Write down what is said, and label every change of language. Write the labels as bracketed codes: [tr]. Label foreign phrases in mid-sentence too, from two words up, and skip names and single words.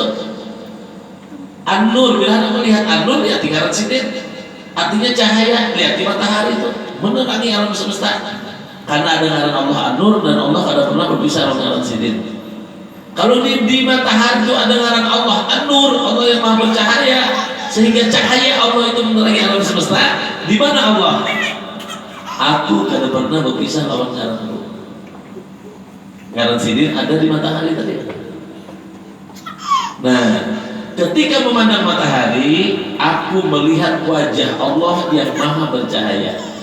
[bjn] An-Nur, bila anda melihat An-Nur, lihat di ngaran sidin, artinya cahaya, lihat di matahari itu menerangi alam semesta. Karena ada ngaran Allah An-Nur, dan Allah kada pernah berpisah dengan ngaran sidin. [id] Kalau di matahari itu ada ngaran Allah An-Nur, Allah yang maha bercahaya, sehingga cahaya Allah itu menerangi alam semesta. Di mana Allah? [bjn] Aku kada pernah berpisah lawan ngaran Allah. Ngaran sidin ada di matahari tadi. [id] Nah, ketika memandang matahari, aku melihat wajah Allah yang maha bercahaya.